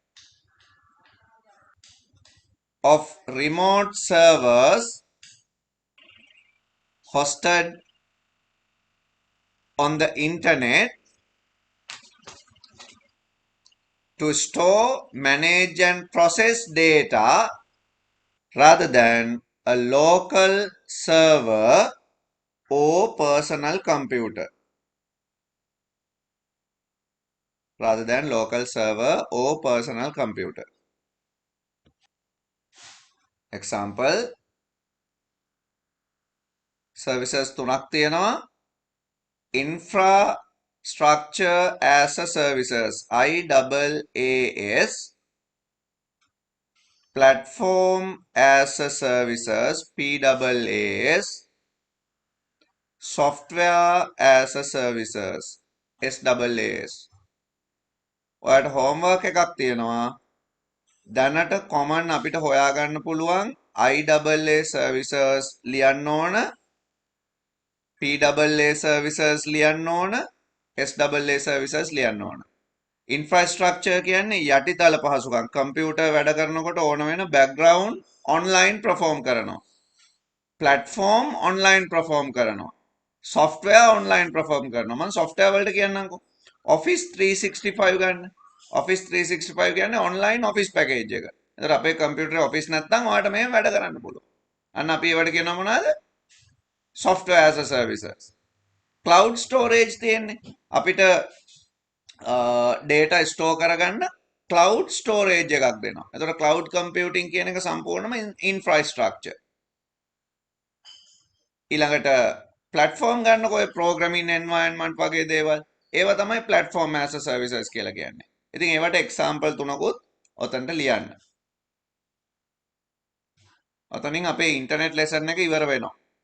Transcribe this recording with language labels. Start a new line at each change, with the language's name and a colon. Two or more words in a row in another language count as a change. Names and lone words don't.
English: of remote servers hosted on the internet to store, manage and process data rather than a local server or personal computer. Rather than local server or personal computer.
Sinhala: Example, services තුනක් තියෙනවා.
English: Infrastructure as a services, IaaS. Platform as a services, PaaS. Software as a services, SaaS.
Sinhala: ඔයාලට homework එකක් තියෙනවා. දැනට common අපිට හොයාගන්න පුළුවන්
English: IaaS services
Sinhala: ලියන්න ඕන,
English: PaaS services
Sinhala: ලියන්න ඕන,
English: SaaS services
Sinhala: ලියන්න ඕන. Infrastructure කියන්නේ යටිතල පහසුකම්. කම්පියුටර් වැඩ කරනකොට ඕන වෙන
English: background online perform
Sinhala: කරනවා.
English: Platform online perform කරනවා. Software online perform
Sinhala: කරනවා. මම software වලට කියන්නම්කෝ. Office 365 ගන්න. Office 365 කියන්නේ
English: online office package
Sinhala: එක. ඒතර අපේ කම්පියුටරේ office නැත්නම් ඔයාලට මේව වැඩ කරන්න පුළුවන්. අන්න අපි ඒවට කියනවා මොනවද?
English: Software as a services. Cloud storage තියෙන්නේ.
Sinhala: අපිට
English: data store
Sinhala: කරගන්න
English: cloud storage
Sinhala: එකක් දෙනවා. ඒතර
English: cloud computing
Sinhala: කියන එක සම්පූර්ණම infrastructure. ඊළඟට platform ගන්නකො ඔය
English: programming environment
Sinhala: වගේ දේවල්. ඒවා තමයි
English: platform as a services
Sinhala: කියලා කියන්නේ. ඉතින් ඒවට example තුනකුත් ඔතනට ලියන්න. ඔතනින් අපේ
English: internet lesson
Sinhala: එක ඉවර වෙනවා.